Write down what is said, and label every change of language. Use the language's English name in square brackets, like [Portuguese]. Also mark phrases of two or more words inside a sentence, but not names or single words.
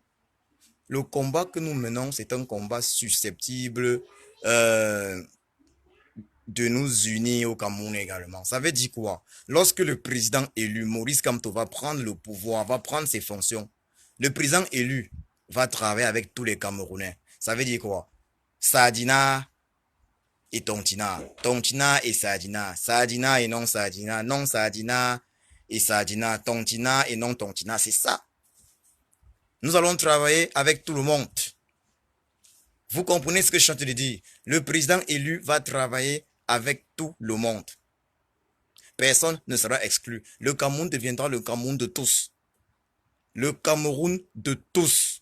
[French] Le combat que nous menons, c'est un combat susceptible euh, de nous unir au Cameroun également. Ça veut dire quoi? Lorsque le président élu, Maurice Kamto, va prendre le pouvoir, va prendre ses fonctions, le président élu va travailler avec tous les Camerounais. Ça veut dire quoi? Sardina et Tontina. Tontina et Sardina. Sardina et non Sardina. Non Sardina et Sardina. Tontina et non Tontina. C'est ça. Nous allons travailler avec tout le monde. Vous comprenez ce que je suis en train de dire? Le président élu va travailler avec tout le monde. Personne ne sera exclu. Le Cameroun deviendra le Cameroun de tous. Le Cameroun de tous.